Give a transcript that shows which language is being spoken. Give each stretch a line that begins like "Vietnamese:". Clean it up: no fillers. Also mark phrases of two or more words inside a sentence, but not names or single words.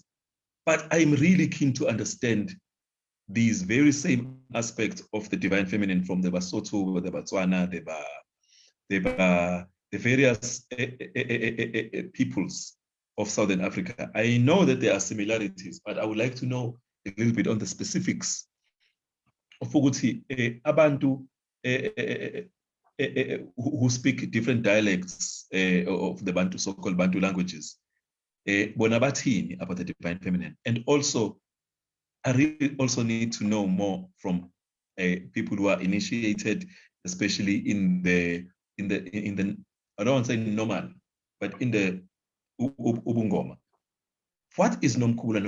English: But I'm really keen to understand these very same aspects of the divine feminine from the Basotho, the Botswana, the various peoples of Southern Africa. I know that there are similarities, but I would like to know a little bit on the specifics of
North Ndebele: ukuthi abantu
English: who speak different dialects of the Bantu, so-called Bantu languages,
North Ndebele: bona bathini
English: about the divine feminine. And also, I really also need to know more from people who are initiated, especially in the I don't want to say normal, but in the ubungoma. What is Nomkhubulwane?